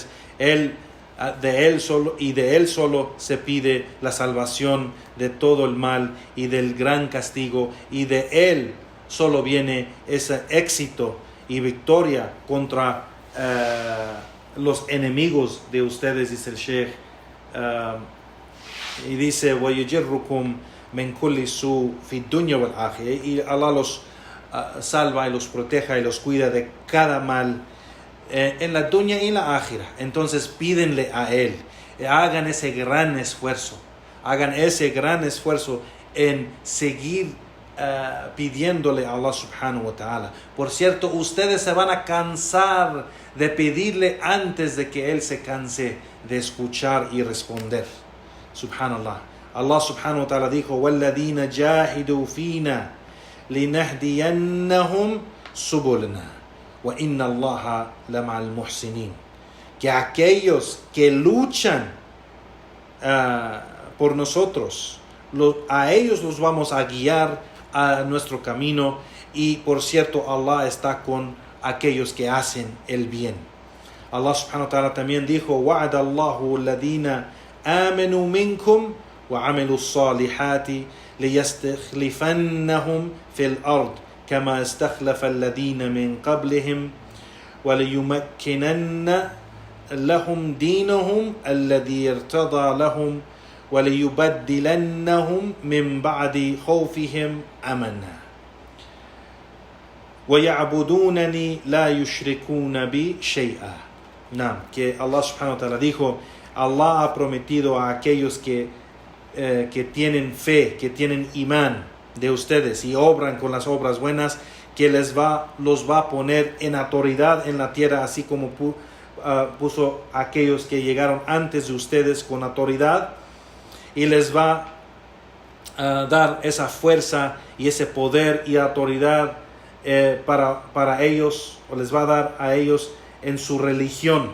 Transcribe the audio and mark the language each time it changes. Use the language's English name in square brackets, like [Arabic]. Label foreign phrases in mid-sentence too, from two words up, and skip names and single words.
[Spanish] De Él solo se pide la salvación de todo el mal y del gran castigo, y de Él solo viene ese éxito y victoria contra los enemigos de ustedes, dice el Sheikh. Y dice, [Arabic] وَيُجِرُّكُمْ مِنْ كُلِّ سُوءٍ فِي الدُّنْيَا وَالْآخِرَةِ, [Spanish] y Allah los salva y los proteja y los cuida de cada mal en la dunya y en la akhira. Entonces pídenle a Él, hagan ese gran esfuerzo en seguir pidiéndole a Allah [Arabic] سبحانه وتعالى. [Spanish] Por cierto, ustedes se van a cansar de pedirle antes de que Él se canse de escuchar y responder. Subhanallah. Allah [Arabic] سبحانه وتعالى [Spanish] dijo, [Arabic] وَالَّذِينَ جَاهِدُوا فِينَا لِنَهْدِيَنَّهُمْ سُبُلْنَا وَإِنَّ اللَّهَ لَمَعَ الْمُحْسِنِينَ. [Spanish] Que aquellos que luchan por nosotros, a ellos los vamos a guiar a nuestro camino, y por cierto Allah está con aquellos que hacen el bien. Allah [Arabic] سبحانه وتعالى [Spanish] también dijo, [Arabic] وَعَدَ اللَّهُ الَّذِينَ آمَنُوا مِنْكُمْ وَعَمِلُوا الصَّالِحَاتِ لِيَسْتَخْلِفَنَّهُمْ فِي الْأَرْضِ كَمَا اسْتَخْلَفَ الَّذِينَ مِنْ قَبْلِهِمْ وَلِيُمَكِّنَنَّ لَهُمْ دِينَهُمْ الَّذِي ارْتَضَى لَهُمْ وَلِيُبَدِّلَنَّهُمْ مِنْ بَعْدِ خَوْفِهِمْ أَمَنًا وَيَعْبُدُونَنِي لَا يُشْرِكُونَ بِي شَيْئًا. [Spanish] Que Allah [Arabic] سبحانه وتعالى [Spanish] dijo, Allah ha prometido a aquellos que tienen fe, que tienen imán de ustedes y obran con las obras buenas, que los va a poner en autoridad en la tierra, así como puso a aquellos que llegaron antes de ustedes con autoridad, y les va a dar esa fuerza y ese poder y autoridad para ellos, o les va a dar a ellos en su religión.